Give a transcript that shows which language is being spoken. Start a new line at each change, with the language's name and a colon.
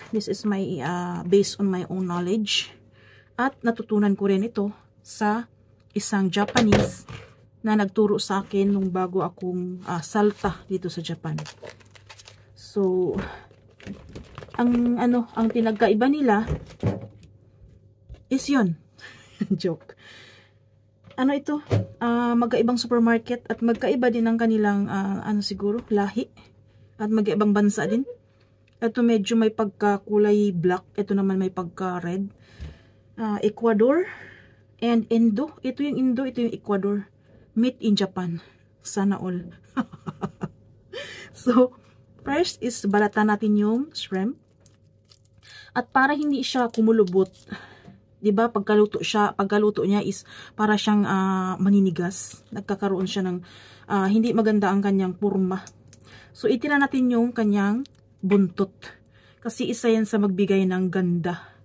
English: This is my based on my own knowledge.
Filipino: At natutunan ko rin ito sa isang Japanese na nagturo sa akin nung bago akong salta dito sa Japan. So ang pinagkaiba nila is yun. Joke. Ano ito? Magkaibang supermarket at magkaiba din ang kanilang siguro lahi at magkaibang bansa din. Ito medyo may pagkakulay black, ito naman may pagka red. Ecuador and Indo. Ito yung Indo, ito yung Ecuador.
English: Meat in Japan.
Filipino: Sana all. So first is balatan natin yung shrimp. At para hindi siya kumulubot, 'di ba? Pagkaluto niya is para siyang maninigas. Nagkakaroon siya ng hindi maganda ang kanyang porma. So itira natin yung kanyang buntot. Kasi isa yan sa magbigay ng ganda.